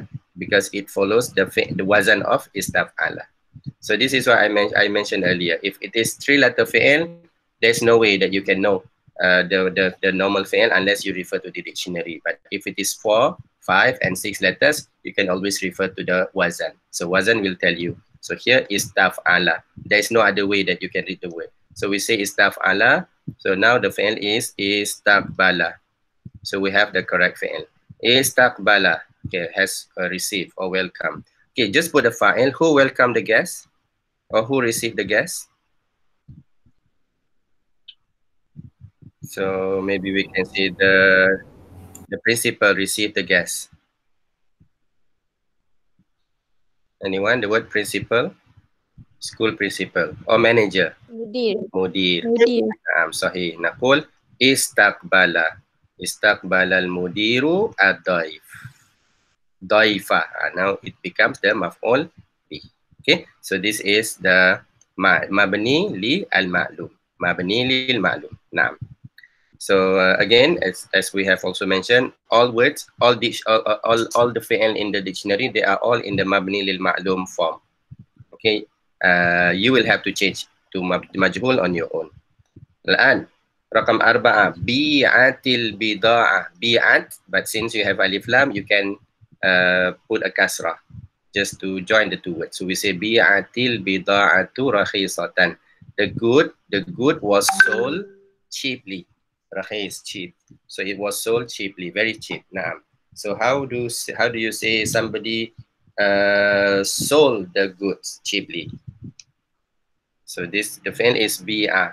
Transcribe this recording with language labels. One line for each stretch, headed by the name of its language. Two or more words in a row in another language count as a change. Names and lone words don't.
English: Because it follows the wazan of istaf'ala. So this is what I mentioned earlier. If it is 3-letter fi'il, there's no way that you can know the normal fi'il unless you refer to the dictionary. But if it is 4, 5, and 6 letters, you can always refer to the wazan. So wazan will tell you. So here is istaf'ala. There is no other way that you can read the word. So we say istaf'ala. So now the fi'il is istaqbala. So we have the correct fi'il. Istaqbala, okay, has received or welcome. Okay, just put the fa'il. Who welcomed the guest? Or who received the guest? So maybe we can say the principal received the guest. Anyone? The word principal? School principal or manager?
Arabic: Mudir. Mudir. Mudir. صحيح. نقول استقبل. استقبل المديرُ الضيفَ. Daifa.
English: Now it becomes the
Arabic: مفعول به.
English: Okay. So this is the
Arabic: مبني للمعلوم. مبني للمعلوم. نعم.
English: So again, as we have also mentioned, all words, all the fi'il in the dictionary, they are all in the
Arabic: مبني للمعلوم
English: form. Okay, you will have to change to majhul on your own.
Arabic: الآن، رقم 4، بيعت البضاعة، بيعت,
English: but since you have alif lam, you can put a kasrah just to join the two words. So we say
Arabic: بيعت البضاعةُ رخيصةً.
English: The good was sold cheaply. Rakhis, cheap. So it was sold cheaply, very cheap.
Arabic: Naam.
English: So how do you say somebody sold the goods cheaply? So the fi'il is bi'a.